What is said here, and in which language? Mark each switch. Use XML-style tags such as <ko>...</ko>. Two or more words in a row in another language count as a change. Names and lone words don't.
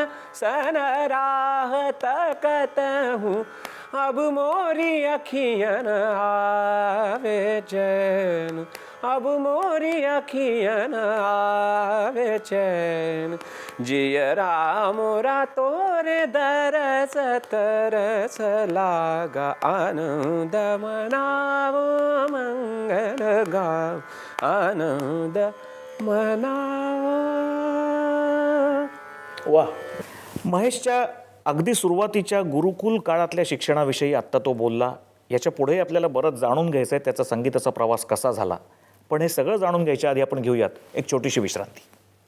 <hi>सन राह तकत हूँ, अब मोरी अखियन आवे चैन, अब मोरी अखियन आवे चैन, जियरा मोरा तोरे दरस तरस लागा, आनंद मनाओ मंगल गाओ, आनंद मनाओ. वा.</hi> <mr>महेशच्या अगदी सुरुवातीच्या गुरुकुल काळातल्या शिक्षणाविषयी आत्ता तो बोलला. याच्या पुढे आपल्याला बरंच जाणून घ्यायचं आहे, त्याचा संगीताचा प्रवास कसा झाला. पण हे सगळं जाणून घ्यायच्या आधी आपण घेऊयात एक छोटीशी विश्रांती.</mr>